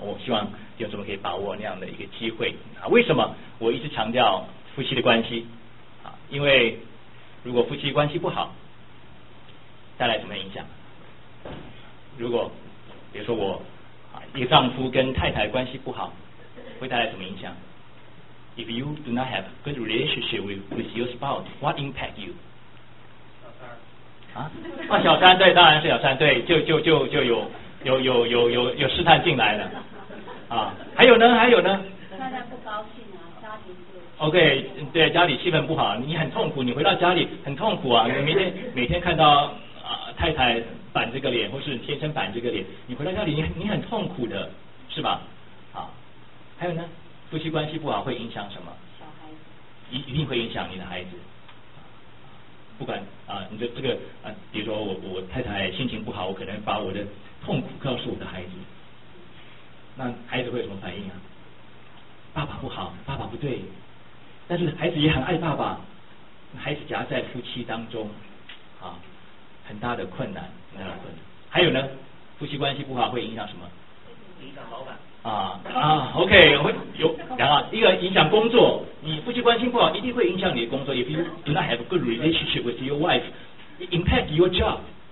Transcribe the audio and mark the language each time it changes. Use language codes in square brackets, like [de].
[zh] 我希望弟兄姊妹可以把握那样的一个机会啊。为什么我一直强调夫妻的关系啊？因为如果夫妻关系不好，带来什么影响？如果比如说我一个丈夫跟太太关系不好，会带来什么影响？ [en] If you do not have good relationship with your spouse, what impact you? [zh] 小三啊，小三，对，当然是小三，对，就有试探进来了啊。还有呢太太不高兴啊，家庭不 OK, 对，家里气氛不好，你很痛苦，你回到家里很痛苦啊，你每天看到太太板这个脸，或是先生板这个脸，你回到家里你很痛苦的，是吧？好，还有呢，夫妻关系不好会影响什么？小孩子，一定会影响你的孩子。不管啊，你的这个啊，比如说我太太心情不好，我可能把我的痛苦告诉我的孩子，那孩子会有什么反应啊？爸爸不好，爸爸不对，但是孩子也很爱爸爸，孩子夹在夫妻当中，啊。很大的困难，很大的困难。还有呢，夫妻关系不好会影响什么？影响老板。 OK, 一个影响工作，你夫妻关系不好一定会影响你的工作。 [en] If you do not have a good relationship with your wife, impact your job.